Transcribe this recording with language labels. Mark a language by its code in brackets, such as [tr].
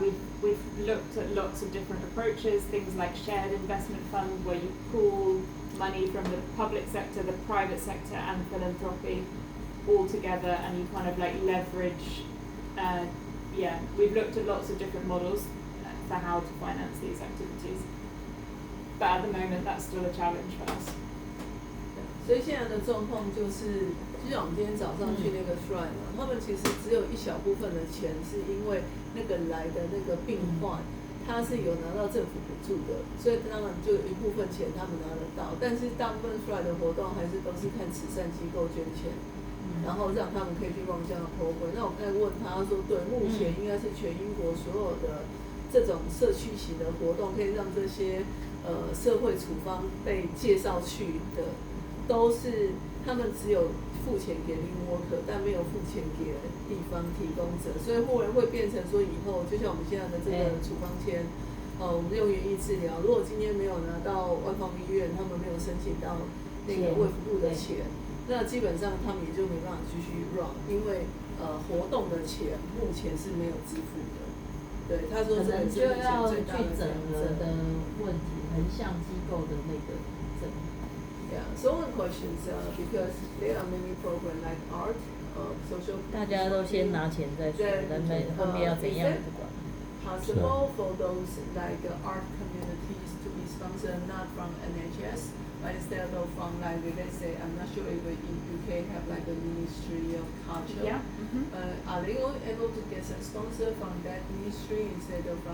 [en] We've looked at lots of different approaches, things like shared investment fund, where you pool money from the public sector, the private sector, and philanthropy all together, and you kind of like leverage. Yeah, we've looked at lots of different models for how to finance these activities, but at the moment that's still a challenge for us. [zh] 所以现在的状况就是，就像我们今天早上去那个 Shrine 嘛，他们其实只有一小部分的钱是因为那个来的那个病患，他是有拿到政府补助的，所以当然就有一部分钱他们拿得到，但是大部分 Shrine 的活动还是都是看慈善机构捐钱。然后让他们可以去望这样的 program。那我刚才问他说，对，目前应该是全英国所有的这种社区型的活动，可以让这些社会处方被介绍去的，都是他们只有付钱给 link worker， 但没有付钱给地方提供者，所以会变成说以后，就像我们现在的这个处方签，我们用园艺治疗，如果今天没有拿到外方医院，他们没有申请到那个卫福部的钱。那基本上他们也就没办法继续 run， 因为活动的钱目前是没有支付的。对，他说这个是目前最大的整合的问题，横向机构的那个整合。 [en] Yeah, so one question is because there are many programs like art, social. [zh] 大家都先拿钱再说，人们后面要怎样也不管。 [en] Possible for those like art communities to be sponsored not from NHS. But instead of from like let's say I'm not sure if in UK have like a Ministry of Culture. Yeah. Are they able to get some sponsor from that ministry instead of from